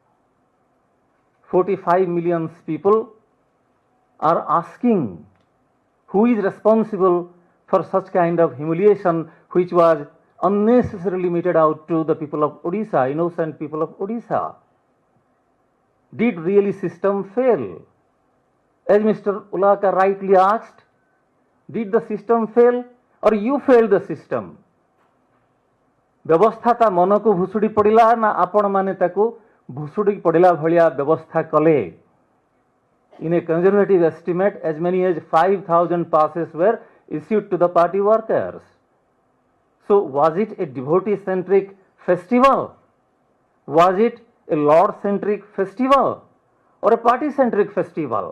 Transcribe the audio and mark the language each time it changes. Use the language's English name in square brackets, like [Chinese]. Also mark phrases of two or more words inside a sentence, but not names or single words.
[English] 45 million people are asking who is responsible for such kind of humiliation which was unnecessarily meted out to the people of Odisha, innocent people of Odisha. Did really system fail? As Mr. Ulaka rightly asked, did the system fail or you failed the system? [Odia] ବ୍ୟବସ୍ଥା ତ ମନ କୁ ଭୁସୁଡ଼ି ପଡ଼ିଲା ନା ଆପଣ ମାନେ ତାକୁ ଭୁସୁଡ଼ି ପଡ଼ିଲା ଭଳିଆ ବ୍ୟବସ୍ଥା କଲେ. [English] In a conservative estimate, as many as 5,000 passes were issued to the party workers. So was it a devotee-centric festival? Was it a Lord-centric festival or a party-centric festival?